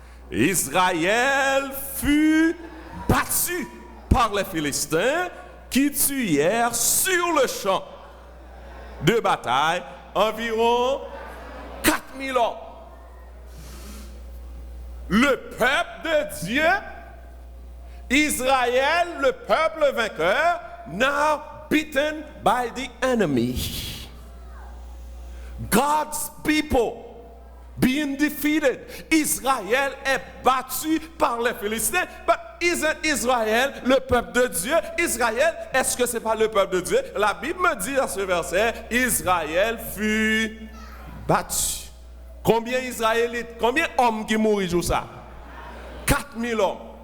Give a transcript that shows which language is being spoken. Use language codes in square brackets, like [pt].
[fr] Israël fut battu par les Philistins qui tuèrent sur le champ de bataille environ 4000 hommes. Le peuple de Dieu, Israël, le peuple vainqueur, [en] now beaten by the enemy. God's people being defeated. [fr] Israël est battu par les Philistins. [en] But isn't [fr] Israël le peuple de Dieu? Israël, est-ce que ce n'est pas le peuple de Dieu? La Bible me dit dans ce verset, Israël fut battu. Combien Israélites, combien d'hommes qui mourent jour ça? 4000 hommes.